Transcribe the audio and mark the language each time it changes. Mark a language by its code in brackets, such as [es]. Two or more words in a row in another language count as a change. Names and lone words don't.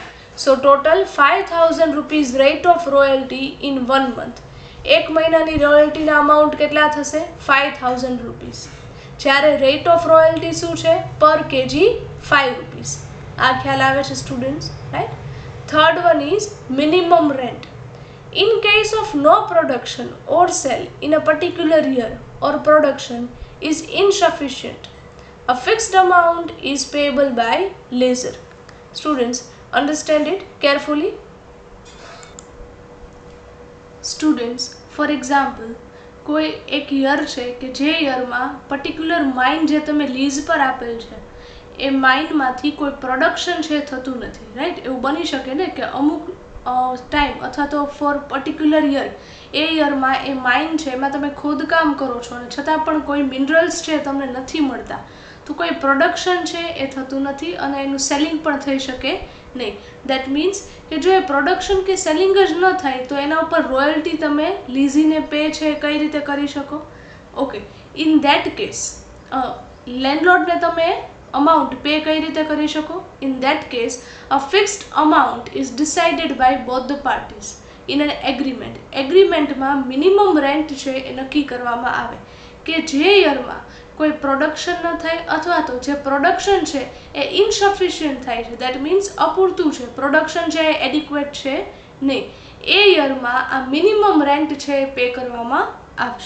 [en] so total 5000 rupees rate of royalty in 1 month. [gu] એક મહિનાની રોયલ્ટીના અમાઉન્ટ કેટલા થશે? [en] 5000 rupees. જ્યારે rate of royalty [gu] શું છે? [en] per kg 5 rupees. [gu] આ ખ્યાલ આવે છે [en] students, right. Third one is minimum rent. In case of no production or sale in a particular year or production is insufficient, a fixed amount is payable by lessor. Students, understand it carefully. Students, for example, [gu] કોઈ એક યર છે કે જે યરમાં [en] particular mine [gu] જે તમે લીઝ પર આપેલ છે એ માઇનમાંથી કોઈ પ્રોડક્શન છે થતું નથી, રાઈટ? એવું બની શકે ને કે અમુક ટાઈમ અથવા તો [en] for particular year [gu] એ યરમાં એ માઇન છે એમાં તમે ખોદકામ કરો છો અને છતાં પણ કોઈ મિનરલ્સ છે તમને નથી મળતા, તો કોઈ પ્રોડક્શન છે એ થતું નથી અને એનું સેલિંગ પણ થઈ શકે નહીં. [en] that means [gu] કે જો એ પ્રોડક્શન કે સેલિંગ જ ન થાય તો એના ઉપર રોયલ્ટી તમે લીઝીને પે છે કઈ રીતે કરી શકો? [en] okay, in that case landlordને [gu] તમે amount પે કઈ રીતે કરી શકો? [en] in that case a fixed amount is decided by both the parties in an agreement. [gu] એગ્રીમેન્ટમાં [en] minimum rent [gu] છે એ નક્કી કરવામાં આવે કે જે યરમાં કોઈ પ્રોડક્શન ન થાય અથવા તો જે પ્રોડક્શન છે એ ઇનસફિશિયન્ટ થાય છે, [en] that means [gu] અપૂરતું છે, પ્રોડક્શન છે એ એડિક્વેટ છે નહીં, એ યરમાં આ [en] minimum rent [gu] છે એ પે કરવામાં આવશે.